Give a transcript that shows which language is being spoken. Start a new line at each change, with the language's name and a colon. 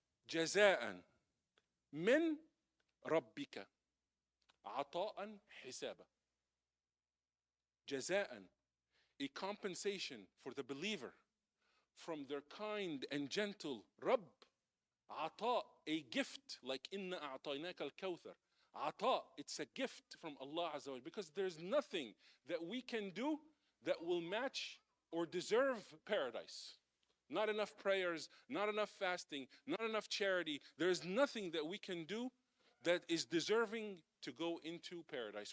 Arabic: جزاء من ربك عطاء حسابا.
English: جزاء, a compensation for the believer from their kind and gentle Rabb. عطاء, a gift, like
Arabic: إِنَّا أَعْطَيْنَاكَ الْكَوْثَرَ.
English: عطاء, it's a gift from Allah Azza wa Jal, because there's nothing that we can do that will match or deserve paradise. Not enough prayers, not enough fasting, not enough charity. There is nothing that we can do that is deserving to go into paradise.